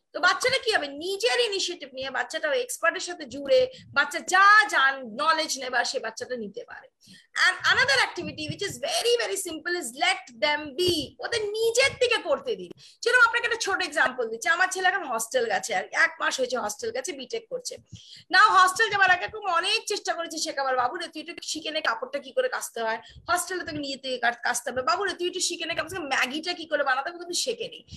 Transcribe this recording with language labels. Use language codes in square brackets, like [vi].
[bn] তো বাচ্চাটা কি হবে, নিজের ইনিশিয়েটিভ নিয়ে বাচ্চাটা ওই এক্সপার্টের সাথে জুড়ে বাচ্চা যা নলেজ নেবার সে বাচ্চাটা নিতে পারে। [en] And another activity which is very very simple is let them be, [bn] ওদের নিজের থেকে করতে দিন। যেরকম আপনাকে একটা ছোট এক্সাম্পল দিচ্ছি, আমার ছেলে এখন হস্টেল গেছে, আর 1 মাস হয়েছে হস্টেল গেছে, বিটেক করছে। না হস্টেল যাবার আগে খুব অনেক চেষ্টা করেছে শেখাবার, বাবু রে তুই একটু শিখে নে কাপড়টা কি করে কাচতে হয়, হস্টেলে তোকে নিয়ে থেকে কাচতে হবে, বাবু রে তুই একটু শিখে নে ম্যাগিটা কি করে বানাতে হবে, কিন্তু শেখেনি।